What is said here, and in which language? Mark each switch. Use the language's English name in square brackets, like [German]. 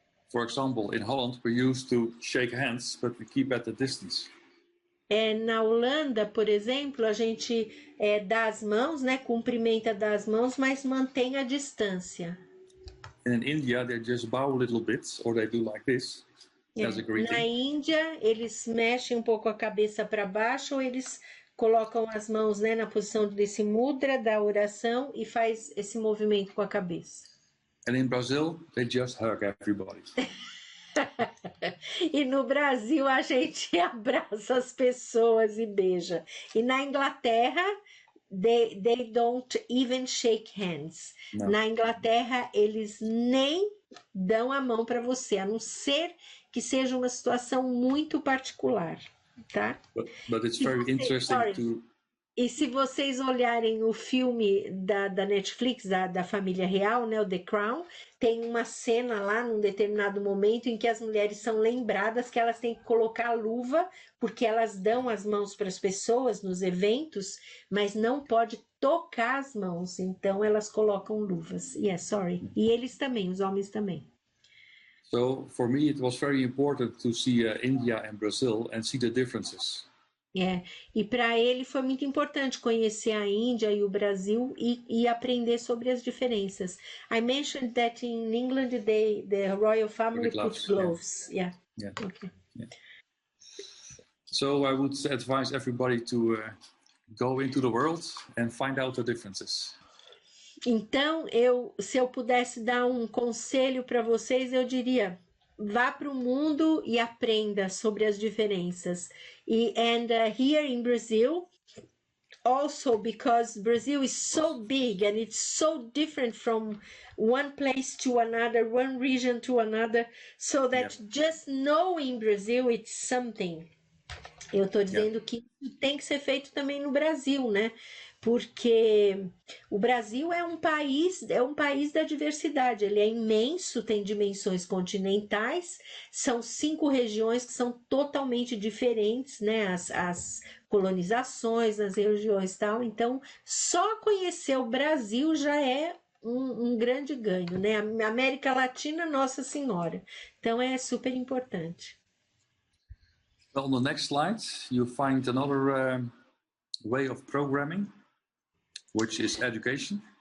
[English] For example, in Holland, we're used to shake hands, but we keep at a distance. [Portuguese] Na Holanda, por exemplo, a gente dá as mãos, né, cumprimenta das mãos, mas mantém a distância. [English] And in India, they just bow a little bit, or they do like this, as a greeting. [Portuguese] Na Índia, eles mexem um pouco a cabeça para baixo, ou eles colocam as mãos, né, na posição desse mudra da oração e faz esse movimento com a cabeça. [English] And in Brazil, they just hug everybody. [Portuguese] E no Brasil a gente abraça as pessoas e beija. E na Inglaterra, [English] they don't even shake hands. [Portuguese] Não. Na Inglaterra, eles nem dão a mão para você, a não ser que seja uma situação muito particular, tá? [English] But it's very interesting to... [Portuguese] E se vocês olharem o filme da Netflix, da família real, né, o The Crown, tem uma cena lá num determinado momento em que as mulheres são lembradas que elas têm que colocar a luva, porque elas dão as mãos para as pessoas nos eventos, mas não pode tocar as mãos, então elas colocam luvas. [English] Sorry. [Portuguese] E eles também, os homens também. [English] So for me, it was very important to see India and Brazil and see the differences. [Portuguese] E para ele foi muito importante conhecer a Índia e o Brasil e aprender sobre as diferenças. [English] I mentioned that in England the royal family put gloves. Yeah. Okay. Yeah. So I would advise everybody to go into the world and find out the differences. [Portuguese] Então, se eu pudesse dar um conselho para vocês, eu diria: vá para o mundo e aprenda sobre as diferenças. [English] And here in Brazil, also because Brazil is so big and it's so different from one place to another, one region to another, so that just knowing Brazil, it's something. [Portuguese] Eu estou dizendo que tem que ser feito também no Brasil, né? Porque o Brasil é um país da diversidade, ele é imenso, tem dimensões continentais, são 5 regiões que são totalmente diferentes, né? As colonizações, as regiões e tal, então só conhecer o Brasil já é um grande ganho, né? A América Latina, Nossa Senhora, então é super importante. [English] On the next slide, you'll find another way of programming, which is education.